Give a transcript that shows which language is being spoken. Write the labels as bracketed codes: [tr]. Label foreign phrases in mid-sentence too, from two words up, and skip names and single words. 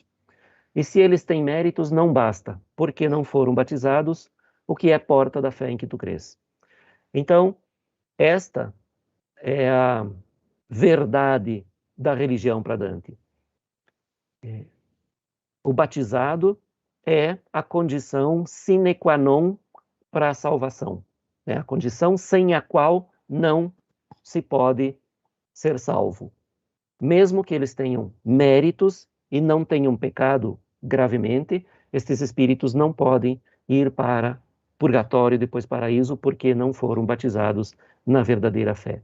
[pt] E se eles têm méritos, não basta, porque não foram batizados, o que é porta da fé em que tu crês. Então, esta é a verdade da religião para Dante. O batizado é a condição [la] sine qua non [pt] para a salvação. É a condição sem a qual não se pode ser salvo. Mesmo que eles tenham méritos e não tenham pecado gravemente, estes espíritos não podem ir para purgatório e depois paraíso porque não foram batizados na verdadeira fé.